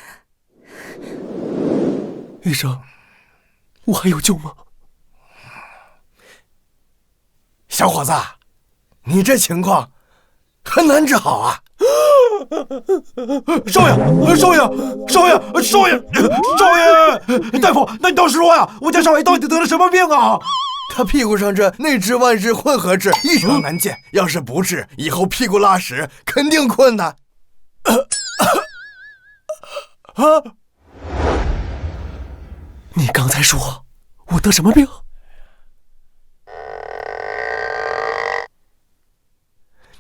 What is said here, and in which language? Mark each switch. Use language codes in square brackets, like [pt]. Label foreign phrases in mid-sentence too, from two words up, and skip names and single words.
[zh] 醫生，我還有救嗎？小伙子，你這情況很難治好啊！少爺，少爺，少爺，少爺，少爺！大夫，那你倒是說呀，我家少爺到底得了什麼病啊？他屁股上這內痔外痔混合痔異常難見，要是不治，以後屁股拉屎肯定困難。你剛才說我得什麼病？